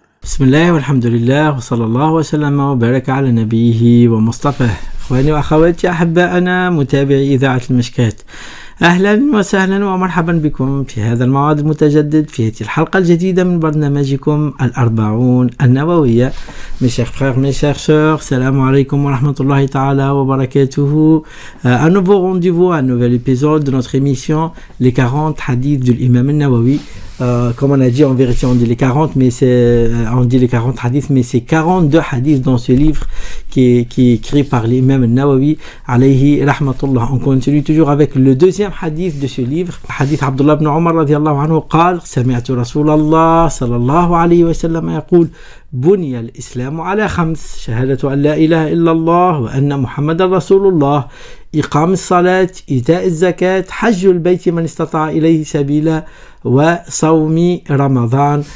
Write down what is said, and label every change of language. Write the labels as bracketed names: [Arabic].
[Arabic] بسم الله والحمد لله وصلى الله وسلم وبارك على نبيه ومصطفاه. إخواني وأخواتي أحبائنا متابعي إذاعة المشكات، أهلا وسهلا ومرحبا بكم في هذا الموعد المتجدد في هذه الحلقة الجديدة من برنامجكم الأربعون النووية. [French] Mes chers frères, mes chers sœurs, salam alaikum wa rahmatullahi ta'ala wa barakatuhu. Un nouveau rendez-vous, un nouvel épisode de notre émission Les 40 hadiths de l'imam al-Nawawi. Comme on a dit, en vérité on dit les 40, mais on dit les 40 hadiths, mais c'est 42 hadiths dans ce livre qui est écrit par l'imam al-Nawawi alayhi rahmatullah. On continue toujours avec le deuxième hadith de ce livre, hadith Abdullah ibn Umar radiyallahu anhu [Arabic] قال سمعت رسول الله صلى الله عليه وسلم يقول بني الإسلام على 5 شهادة أن لا إله إلا الله وأن محمد رسول الله إقام الصلاة إيتاء الزكاة حج البيت من استطاع إليه سبيلا وصوم رمضان.